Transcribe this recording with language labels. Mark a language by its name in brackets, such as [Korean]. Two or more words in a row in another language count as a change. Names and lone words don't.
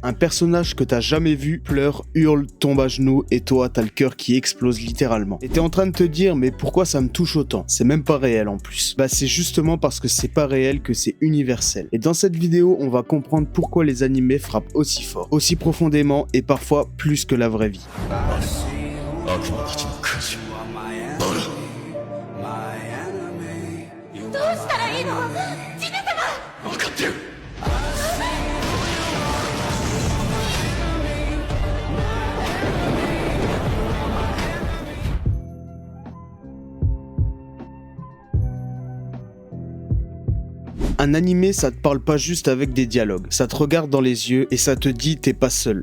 [French] Un personnage que t'as jamais vu pleure, hurle, tombe à genoux et toi t'as le cœur qui explose littéralement. Et t'es en train de te dire mais pourquoi ça me touche autant? C'est même pas réel en plus. Bah c'est justement parce que c'est pas réel que c'est universel. Et dans cette vidéo, on va comprendre pourquoi les animés frappent aussi fort, aussi profondément et parfois plus que la vraie vie. [Japanese] どうしたらいいの？ジネ様！分かってる。 [French] Un animé, ça te parle pas juste avec des dialogues, ça te regarde dans les yeux et ça te dit t'es pas seul.